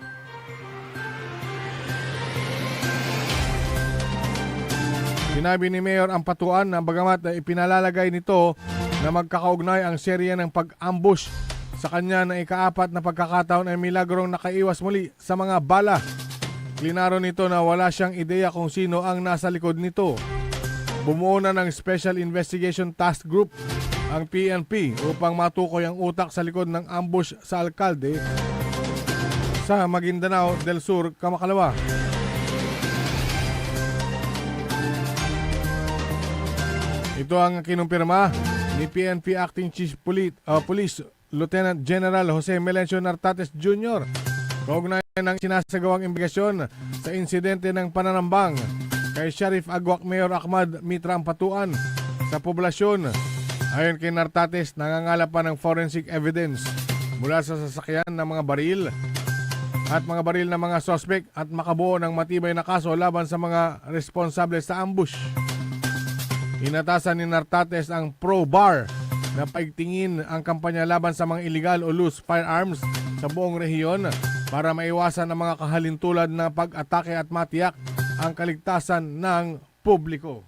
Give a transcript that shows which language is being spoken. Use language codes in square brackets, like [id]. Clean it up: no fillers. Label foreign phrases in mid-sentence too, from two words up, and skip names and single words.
[tl] Sinabi ni Mayor Ampatuan na bagamat ipinalalagay nito na magkakaugnay ang serye ng pag-ambush sa kanya na ikaapat na pagkakataon ay milagrong nakaiwas muli sa mga bala. Klinaro nito na wala siyang ideya kung sino ang nasa likod nito. Bumuo na ng Special Investigation Task Group ang PNP upang matukoy ang utak sa likod ng ambush sa alkalde sa Maguindanao del Sur, Kamakalawa. Ito ang kinumpirma ni PNP Acting Chief Police Lieutenant General Jose Melencio Nartates Jr. Kaugnay ng sinasagawang investigasyon sa insidente ng pananambang kay Sheriff Agwak Mayor Ahmad Mitra Ampatuan sa poblasyon. Ayon kay Nartates, nangangalap pa ng [en] forensic evidence [tl] mula sa sasakyan ng mga baril at mga baril ng mga suspect at makabuo ng matibay na kaso laban sa mga responsable sa ambush. Inatasan ni Nartates ang Pro-Bar na paigtingin ang kampanya laban sa mga illegal o [en] loose firearms [tl] sa buong rehiyon para maiwasan ang mga kahalintulad na pag-atake at matiyak ang kaligtasan ng publiko.